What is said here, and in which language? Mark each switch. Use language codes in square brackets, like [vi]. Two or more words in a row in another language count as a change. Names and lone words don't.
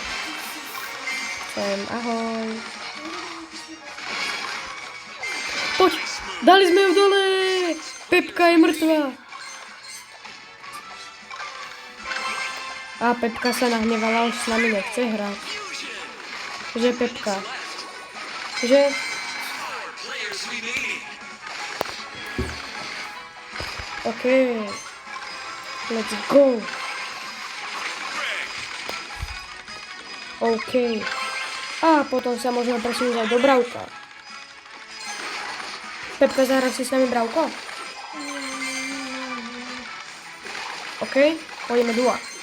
[sk] Ahoj. Poď, dali sme ju dole. Pepka je mŕtva. A Pepka sa nahnevala, už s nami nechce hrať. Že Pepka? Že? OK. [en] Let's go. [sk] OK. A potom sa môžeme presunúť aj do Bravka. Pepka, zahra si s nami Bravko? OK, pôjdeme duo.